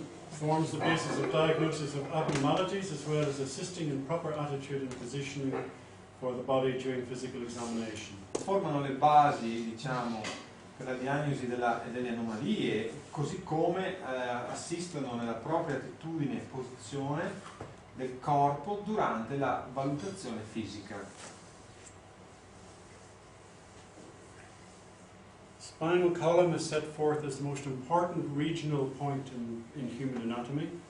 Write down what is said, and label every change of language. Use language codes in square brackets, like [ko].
[en] Forms the basis of diagnosis of abnormalities as well as assisting in proper attitude and positioning for the body during physical examination. [it] Formano le basi, diciamo, per la diagnosi delle anomalie, così come assistono nella propria attitudine e posizione del corpo durante la valutazione fisica. [en] Spinal column is set forth as the most important regional point in human anatomy.